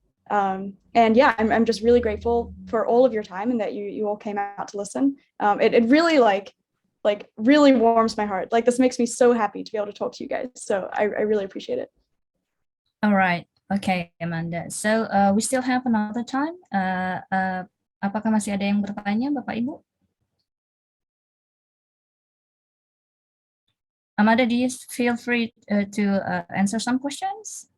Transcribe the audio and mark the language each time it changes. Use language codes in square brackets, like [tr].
[en] And yeah, I'm just really grateful for all of your time and that you all came out to listen. It really like really warms my heart. Like, this makes me so happy to be able to talk to you guys. So I really appreciate it. All right. Okay, Amanda. So we still have another time. [id] Apakah masih ada yang bertanya, Bapak Ibu? [en] Amanda, do you feel free to answer some questions?